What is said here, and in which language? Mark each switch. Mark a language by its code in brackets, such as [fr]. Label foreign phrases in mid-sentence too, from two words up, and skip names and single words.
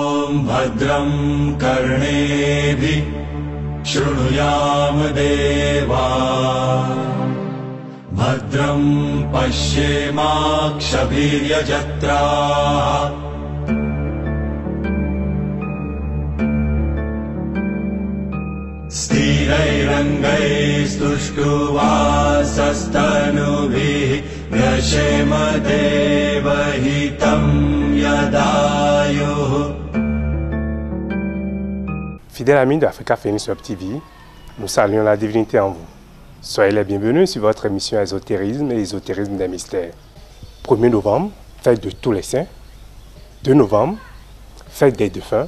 [sa] भद्रं कर्णेभिः शृणुयाम देवा भद्रं पश्येमाक्षभिर्यजत्राः स्थिरैरङ्गैस्तुष्टुवासस्तनुभिः व्यशेम देवहितं यदायुः. [fr] Fidèles amis d'Africa Phoenix Web TV, nous saluons la divinité en vous. Soyez les bienvenus sur votre émission Ésotérisme et Ésotérisme des mystères. 1er novembre, fête de tous les saints. 2 novembre, fête des défunts.